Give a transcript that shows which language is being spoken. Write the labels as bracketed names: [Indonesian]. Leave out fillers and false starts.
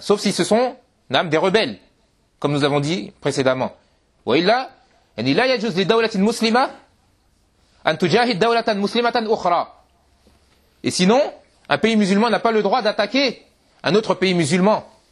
[French] Sauf si ce sont نعم des rebelles, comme nous avons dit précédemment. [Arabic] وإلا يعني لا يجوز لدولة مسلمة أن تجاهد دولة مسلمة أخرى. [French] Et sinon, un pays musulman n'a pas le droit d'attaquer un autre pays musulman.